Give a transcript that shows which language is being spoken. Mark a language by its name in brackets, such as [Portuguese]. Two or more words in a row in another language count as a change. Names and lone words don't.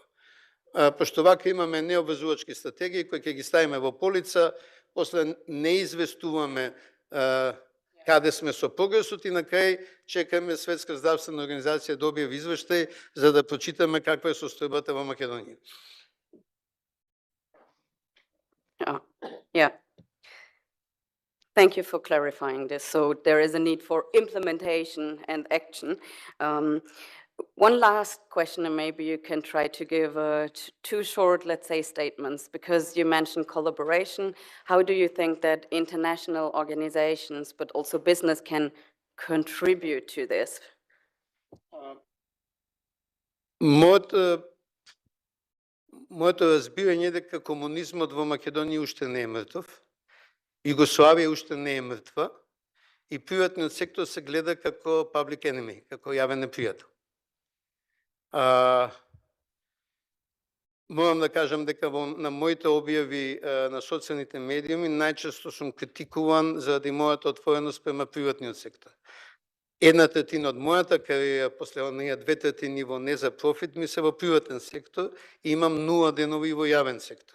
[Macedonian] Пошто вака имаме необврзувачки стратегии кои ќе ги ставиме во полица, после не известуваме каде сме со прогресот и на крај чекаме Светска здравствена организација да објави извештај за да прочитаме каква е состојбата во Македонија. [English] Yeah. Thank you for clarifying this. So there is a need for implementation and action. One last question, and maybe you can try to give two short, let's say, statements, because you mentioned collaboration. How do you think that international organizations, but also business, can contribute to this? [Macedonian] Моето разбирање е дека комунизмот во Македонија уште не е мртов, Југославија уште не е мртва и приватниот сектор се гледа како [English] public enemy, [Macedonian] како јавен непријател. Морам да кажам дека на моите објави на социјалните медиуми најчесто сум критикуван заради мојата отвореност према приватниот сектор. 1/3 од мојата кариера, после оние 2/3 во не за профит, ми се во приватен сектор и имам 0 денови во јавен сектор.